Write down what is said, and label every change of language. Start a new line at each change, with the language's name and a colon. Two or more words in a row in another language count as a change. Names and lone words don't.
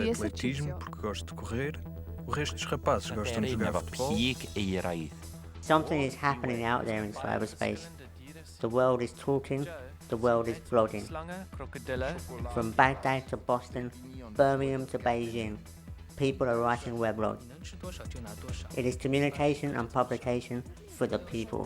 Portuguese: atletismo esercizio. porque gosto de correr. O resto dos rapazes gostam de jogar futebol.
English: Something is happening out there in cyberspace. The world is talking, the world is blogging. From Baghdad to Boston, Birmingham to Beijing, people are writing weblogs. It is communication and publication for the people.